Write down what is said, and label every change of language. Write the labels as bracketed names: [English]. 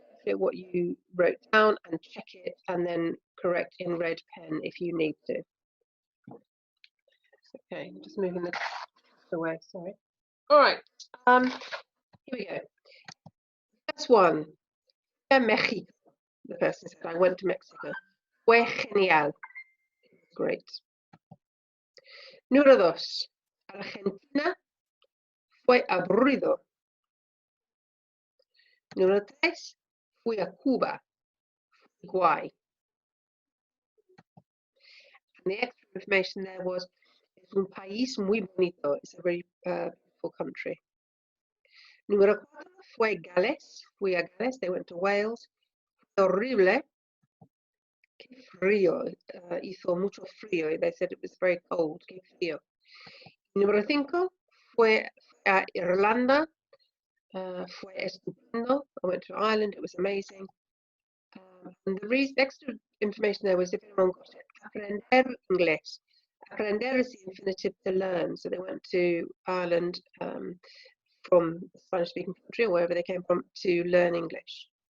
[English] exactly what you wrote down and check it and then correct in red pen if you need to. Okay, I'm just moving this away, sorry. All right, here we go. First one, Mexico. The person said, I went to Mexico. [Spanish] Fue genial. Great. Número dos, Argentina fue aburrido. Número tres, fui a Cuba. Guay. [English] And the extra information there was, es un país muy bonito. It's a very beautiful country. [Spanish] Número cuatro, fue Gales. Fui a Gales. They went to Wales. Fue horrible. Qué frío. Hizo mucho frío. [English] They said it was very cold. [Spanish] Qué frío. Número cinco, fue a Irlanda. [English] Fue estupendo. I went to Ireland. It was amazing. And the extra information there was if anyone got it. Aprender inglés. Aprender is the infinitive to learn. So they went to Ireland from a Spanish-speaking country or wherever they came from to learn English.